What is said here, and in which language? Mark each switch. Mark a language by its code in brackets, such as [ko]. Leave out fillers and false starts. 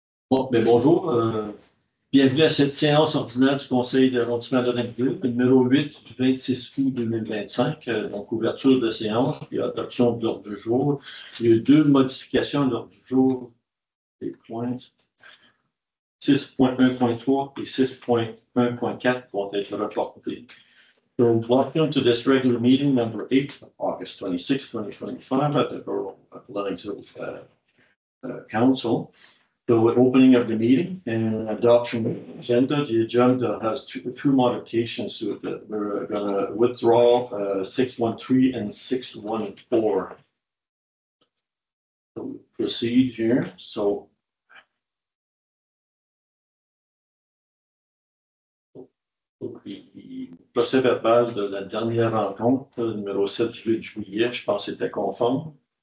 [fr] Bon, bonjour, bienvenue à cette séance ordinaire du Conseil de l'arrondissement de Lennoxville, numéro 8 du 26 août 2025, donc ouverture de séance et adoption de l'ordre du jour. Il y a deux modifications de l'ordre du jour, les points 6.1.3 et 6.1.4 vont être reportés. [en] So, welcome to this regular meeting, number 8, August 26, 2025, at the Borough of Lennoxville Council. So, opening of the meeting and adoption of the agenda. The agenda has two modifications to it. We're going to withdraw 613 and 614. So, we'll proceed here. [fr] So, le procès verbal de la dernière rencontre, numéro 7 du 8 juillet, je pense que c'était conforme.